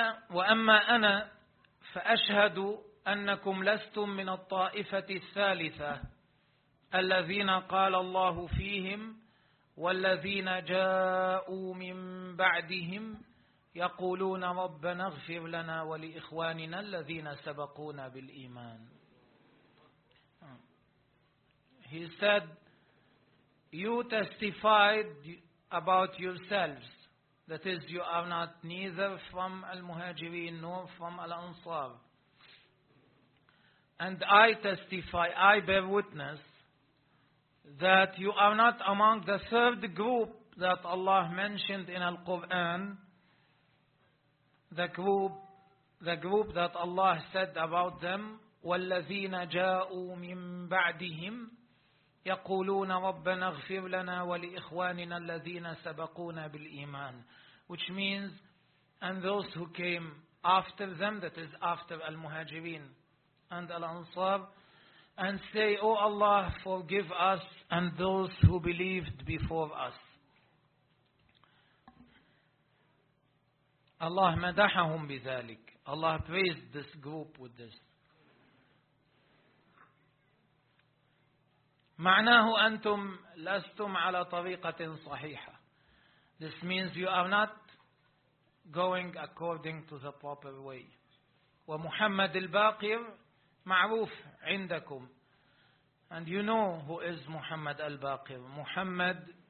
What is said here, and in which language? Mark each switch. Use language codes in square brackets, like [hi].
[ar] وأما أنا فأشهد أنكم لستم من الطائفة الثالثة الذين قال الله فيهم، والذين جاءوا من بعدهم يقولون ربنا اغفر لنا ولإخواننا الذين سبقونا بالإيمان. [en] He said, You testified about yourselves, that is, you are not neither from al-muhajirin nor from al-ansar. And I testify, I bear witness, that you are not among the third group that Allah mentioned in al-Quran, the group that Allah said about them, [ar] وَالَّذِينَ جَاءُوا مِنْ بَعْدِهِمْ يقولون ربنا اغفر لنا ولإخواننا الذين سبقونا بالإيمان. [en] Which means, and those who came after them, that is after المهاجرين and الأنصار, and say, O Allah, forgive us and those who believed before us. [ar] Allah مدحهم بذلك. [en] Allah praised this group with this. [ar] معناه أنتم لستم على طريقة صحيحة. [en] This means you are not going according to the proper way. [ar] ومحمد الباقر معروف عندكم. [en] And you know who is محمد الباقر. محمد